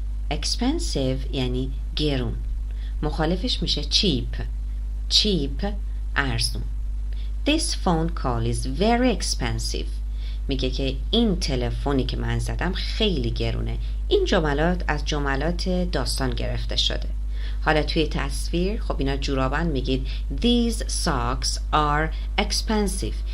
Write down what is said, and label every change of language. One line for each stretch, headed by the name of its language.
Persian: expensive یعنی گرون. مخالفش میشه cheap ارزون.
English: This phone call is very expensive.
Persian: میگه که این تلفنی که من زدم خیلی گرونه. این جملات از جملات داستان گرفته شده. حالا توی تصویر خب اینا جورابن، میگید
English: these socks are expensive.